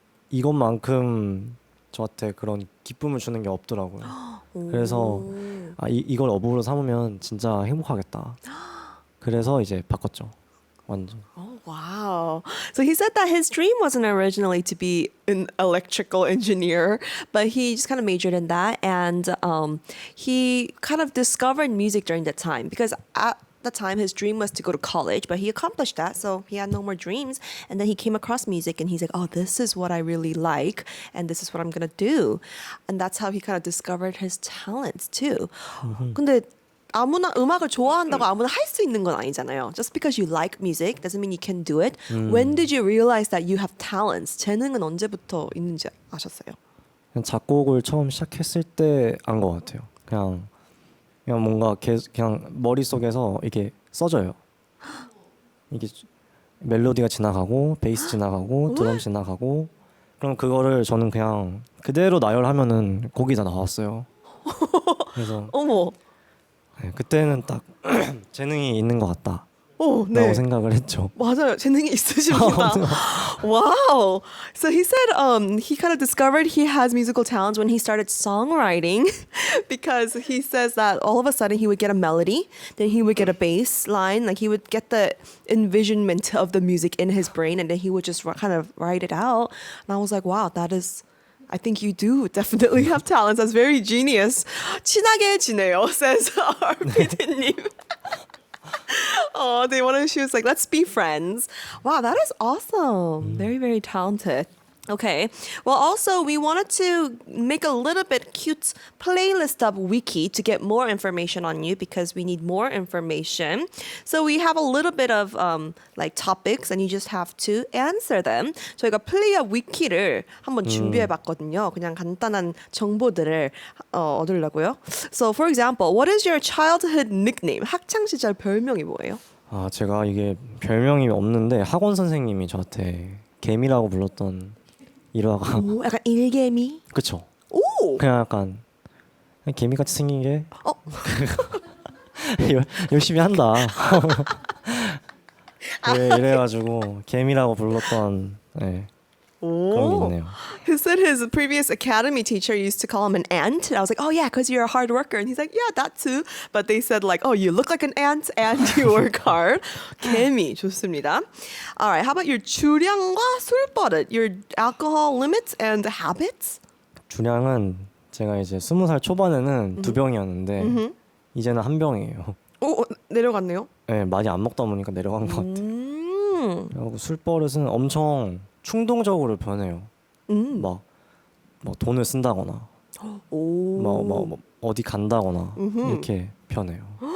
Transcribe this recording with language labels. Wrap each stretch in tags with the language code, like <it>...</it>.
<ko>이것만큼 저한테 그런 기쁨을 주는 게 없더라고요. 그래서 이걸 업으로 삼으면 진짜 행복하겠다. 그래서 이제 바꿨죠. 완전.</ko> <en>Oh, wow. So he said that his dream wasn't originally to be an electrical engineer, but he just kind of majored in that. And he kind of discovered music during that time because at the time his dream was to go to college, but he accomplished that. So he had no more dreams. And then he came across music and he's like, oh, this is what I really like. And this is what I'm going to do. And that's how he kind of discovered his talents too.</en> <ko>근데 아무나 음악을 좋아한다고 아무나 할 수 있는 건 아니잖아요.</ko> <en>Just because you like music doesn't mean you can do it. When did you realize that you have talents?</en> <ko>재능은 언제부터 있는지 아셨어요? 그냥 작곡을 처음 시작했을 때 안 것 같아요. 그냥 뭔가 그냥 머릿속에서 이게 써져요. 이게 멜로디가 지나가고 베이스 지나가고 드럼 지나가고 그럼 그거를 저는 그냥 그대로 나열하면은 곡이 다 나왔어요. 그래서 어머. 네, 그때는 딱 재능이 있는 것 같다. 오, 라고 네. 생각을 했죠. 맞아요. 재능이 있으십니다.</ko> <en>Wow. So he said he kind of discovered he has musical talents when he started songwriting because he says that all of a sudden he would get a melody, then he would get a bass line, like he would get the envisionment of the music in his brain and then he would just kind of write it out. And I was like, wow, I think you do definitely have talents. That's very genius.</en> <ko>친하게 지내요,</ko> <en>says our PD님. Oh, she was like, let's be friends. Wow, that is awesome. Very, very talented. Okay. Well, also, we wanted to make a little bit cute playlist up wiki to get more information on you because we need more information. So we have a little bit of like topics and you just have to answer them.</en> <ko>저희가 플레이업 위키를 한번 준비해봤거든요. 그냥 간단한 정보들을 얻으려고요.</ko> <en>So, for example, what is your childhood nickname?</en> <ko>학창 시절 별명이 뭐예요? 아 제가 이게 별명이 없는데 학원 선생님이 저한테 개미라고 불렀던 일화가 오, 약간 일개미? 그쵸. 오! 그냥 약간 개미같이 생긴 게 열심히 한다. 이래가지고 개미라고 불렀던 그런 게 있네요.</ko> <en>He said his previous academy teacher used to call him an ant. And I was like, oh yeah, because you're a hard worker. And he's like, yeah, that too. But they said like, oh, you look like an ant and you work hard.</en> <ko>개미, 좋습니다.</ko> <en>All right, how about your</en> <ko>주량과 술버릇?</ko> <en>Your alcohol limits and habits?</en> <ko>주량은 제가 이제 20살 초반에는 2병이었는데 이제는 1병이에요. 오, 내려갔네요. 네, 많이 안 먹다 보니까 내려간 것 같아요. 그리고 술버릇은 엄청 충동적으로 변해요. 막 돈을 쓴다거나, 뭐 어디 간다거나 이렇게 변해요.</ko>